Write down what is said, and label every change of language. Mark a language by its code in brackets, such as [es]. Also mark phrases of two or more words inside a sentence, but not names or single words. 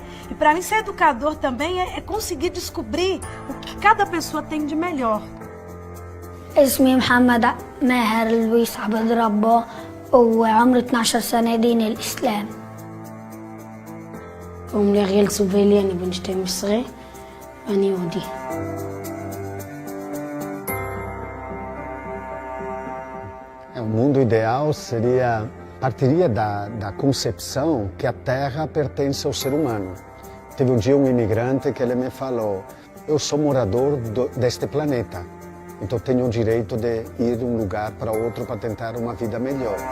[pt] E para mim ser educador também é conseguir descobrir o que cada pessoa tem de melhor. [ar] اسمي محمد ماهر لويس عبد ربه وعمري 12 سنة دين الإسلام. عمري غير سوفيلياني بن 12 أنا يهودي. [pt] O mundo ideal partiria da concepção que a Terra pertence ao ser humano. Teve um dia um imigrante que ele me falou, eu sou morador deste planeta, então tenho o direito de ir de um lugar para outro para tentar uma vida melhor.